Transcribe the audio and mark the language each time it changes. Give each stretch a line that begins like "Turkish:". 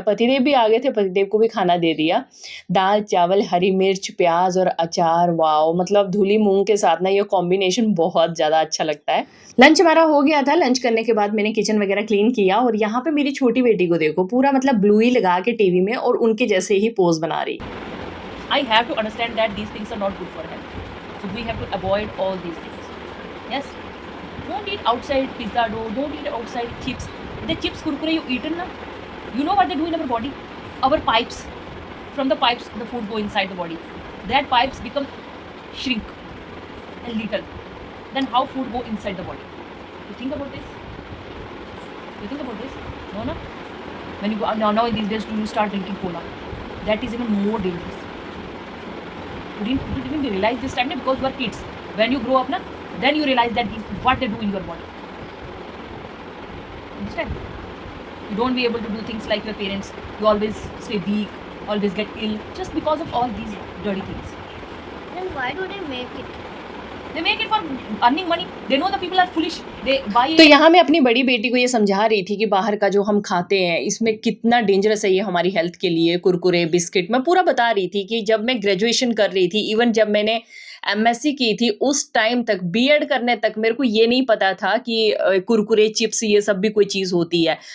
Hindi: पतिदेव भी आ गए थे, पतिदेव को भी खाना दे दिया। दाल, चावल, हरी मिर्च, प्याज़ और अचार, वॉव! मतलब धुली मूँग के साथ ना ये कॉम्बिनेशन बहुत ज़्यादा अच्छा लगता है। लंच हमारा हो गया था, लंच करने के बाद मैंने किचन वगैरह क्लीन किया और यहाँ पे मेरी छोटी बेटी को देखो, पूरा मतलब ब्लूई लगा के टीवी में और उनके जैसे ही पोज़ बना रही।
English: I have to understand that these things are not good for health. So we have to avoid all these things. Yes. Don't eat outside pizza dough. Don't eat outside chips. The chips, kurkure you eaten na, you know what they do in our body? Our pipes, from the pipes, the food go inside the body. That pipes become shrink and little. Then how food go inside the body? You think about this? You think about this? No, no. When you go now in these days, you start drinking cola. That is even more dangerous. You didn't even realize this time because you are kids. When you grow up, na, then you realize that what they do in your body. Understand? You don't be able to do things like your parents. You always stay weak, always get ill, just because of all these dirty things. Then why do they make it? They make it for earning money. They know the people are foolish. They buy it.
Hindi: तो यहाँ मैं अपनी बड़ी बेटी को ये समझा रही थी कि बाहर का जो हम खाते हैं इसमें कितना डेंजरस है ये हमारी हेल्थ के लिए, कुरकुरे, बिस्किट। मैं पूरा बता रही थी कि जब मैं ग्रेजुएशन कर रही थी, इवन जब मैंने एमएससी की थी, उस टाइम तक, बीएड करने तक मेरे को ये नहीं पता था कि कुरकुरे, चिप्स ये सब भी कोई चीज़ होती है।